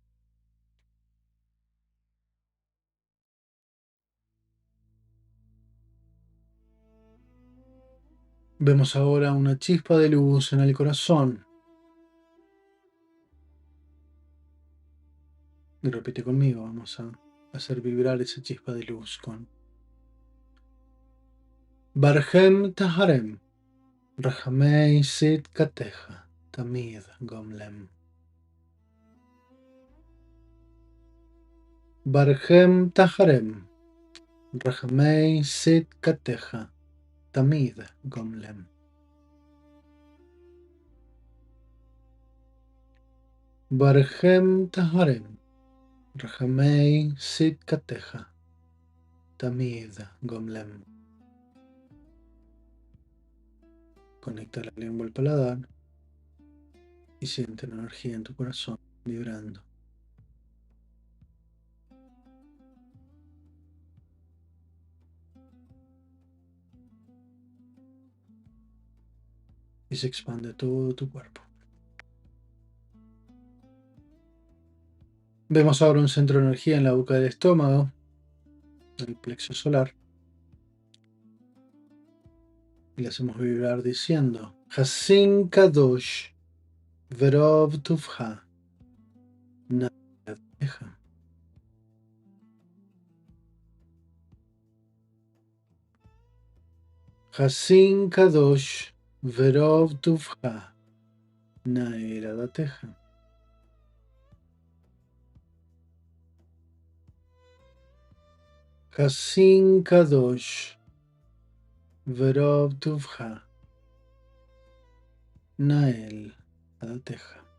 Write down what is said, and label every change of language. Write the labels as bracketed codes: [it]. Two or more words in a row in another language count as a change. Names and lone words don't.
[es] Vemos ahora una chispa de luz en el corazón. Y repite conmigo, vamos a hacer vibrar esa chispa de luz con [he] ברכם טהרם רחמי צדקתך תמיד גמלם. ברכם טהרם רחמי צדקתך תמיד גמלם. ברכם טהרם רחמי צדקתך תמיד גמלם. [es] Conecta la lengua al paladar y siente la energía en tu corazón vibrando. Y se expande a todo tu cuerpo. Vemos ahora un centro de energía en la boca del estómago, en el plexo solar. Y le hacemos vibrar diciendo [he] חסין קדוש ברוב טובך נהל עדתך. חסין קדוש ברוב טובך נהל עדתך. חסין קדוש ברוב טובך נהל עדתך.